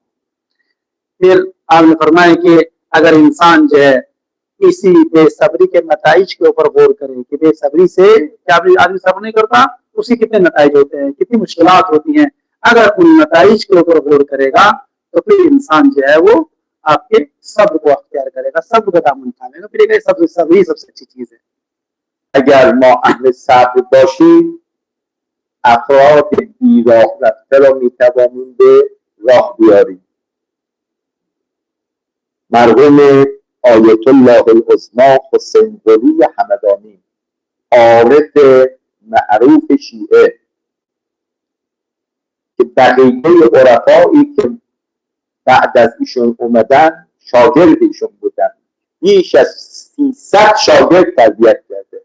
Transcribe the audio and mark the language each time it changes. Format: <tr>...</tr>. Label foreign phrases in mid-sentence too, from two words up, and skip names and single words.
<hi>फिर आपने फरमाया कि अगर इंसान जो है इसी बेसब्री के नताइज के ऊपर गौर करे कि बेसब्री से क्या आदमी सब्र नहीं करता, उसी कितने नताइज होते हैं, कितनी मुश्किलात होती हैं। अगर उन नताइज के ऊपर गौर करेगा तो फिर इंसान जो है वो आपके सब्र को अख्तियार करेगा, सब्र का दामन थामेगा, फिर सब्र सबसे अच्छी चीज है।</hi> <fa>اگر ما اهل صبر باشیم افراد بیراه رفته را میتوانیم به راه بیاریم. مرحوم آیت الله العظمی حسین قلی همدانی، عارف معروف شیعه که بقیه عرفایی که بعد از ایشون اومدن شاگرد ایشون بودن، بیش از 300 شاگرد تربیت کرده.</fa>